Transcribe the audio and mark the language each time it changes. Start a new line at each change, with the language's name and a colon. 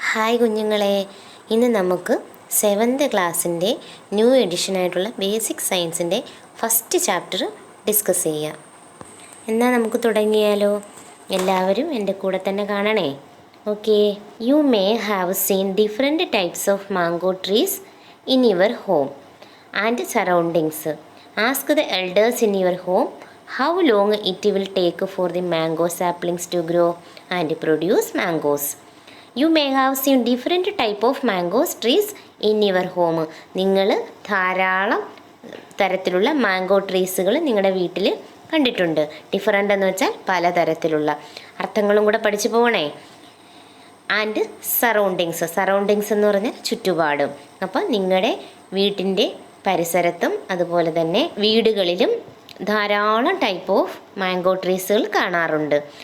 Malayalam: Hi കുഞ്ഞുങ്ങളെ, ഇന്ന് നമുക്ക് 7th ക്ലാസ്സിൻ്റെ ന്യൂ എഡിഷനായിട്ടുള്ള ബേസിക് സയൻസിൻ്റെ ഫസ്റ്റ് ചാപ്റ്റർ ഡിസ്കസ് ചെയ്യാം. എന്നാൽ നമുക്ക് തുടങ്ങിയാലോ? എല്ലാവരും എൻ്റെ കൂടെ തന്നെ കാണണേ. Okay.
English: You may have seen different types of mango trees in your home and surroundings. Ask the elders in your home how long it will take for the mango saplings to grow and produce mangoes. You may have seen different type of mango trees in your home.
Malayalam: നിങ്ങൾ ധാരാളം തരത്തിലുള്ള mango ട്രീസുകൾ നിങ്ങളുടെ വീട്ടിൽ കണ്ടിട്ടുണ്ട്. Different എന്ന് വെച്ചാൽ പലതരത്തിലുള്ള അർത്ഥങ്ങളും കൂടെ പഠിച്ചു പോകണേ. ആൻഡ് സറൗണ്ടിങ്സ് എന്ന് പറഞ്ഞാൽ ചുറ്റുപാടും. അപ്പം നിങ്ങളുടെ വീട്ടിൻ്റെ പരിസരത്തും അതുപോലെ തന്നെ വീടുകളിലും ധാരാളം ടൈപ്പ് ഓഫ് മാംഗോ ട്രീസുകൾ കാണാറുണ്ട്.